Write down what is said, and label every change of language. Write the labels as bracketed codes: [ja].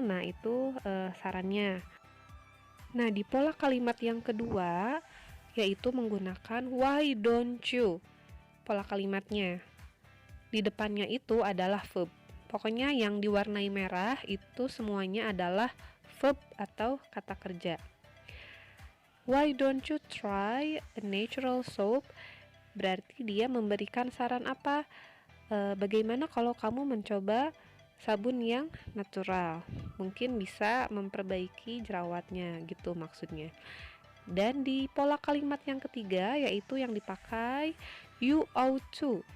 [id] Nah, itu sarannya. Nah, di pola kalimat yang kedua yaitu menggunakan [en] why don't you. [id] Pola kalimatnya di depannya itu adalah verb. Pokoknya yang diwarnai merah itu semuanya adalah verb atau kata kerja. [en] Why don't you try a natural soap? [id] Berarti dia memberikan saran apa? Bagaimana kalau kamu mencoba sabun yang natural? Mungkin bisa memperbaiki jerawatnya gitu maksudnya. Dan di pola kalimat yang ketiga yaitu yang dipakai [en] you ought to.